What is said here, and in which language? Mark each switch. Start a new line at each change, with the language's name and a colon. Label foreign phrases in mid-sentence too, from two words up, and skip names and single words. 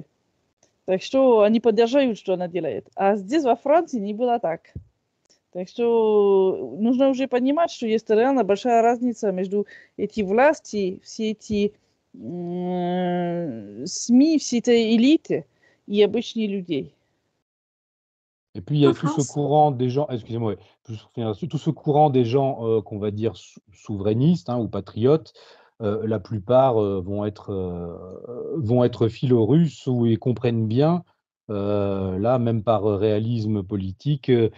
Russian: Так что они поддерживают, что она делает. А здесь, во Франции, не было так. Так что нужно уже понимать, что есть реально большая разница между эти власти, все эти СМИ, все эти элиты и обычные людей.
French: Et puis il y En a tout ce France, courant des gens, excusez-moi, ouais, juste pour finir là-dessus, tout ce courant des gens qu'on va dire souverainistes ou patriotes, la plupart vont être philo-russes ou ils comprennent bien, là, même par réalisme politique,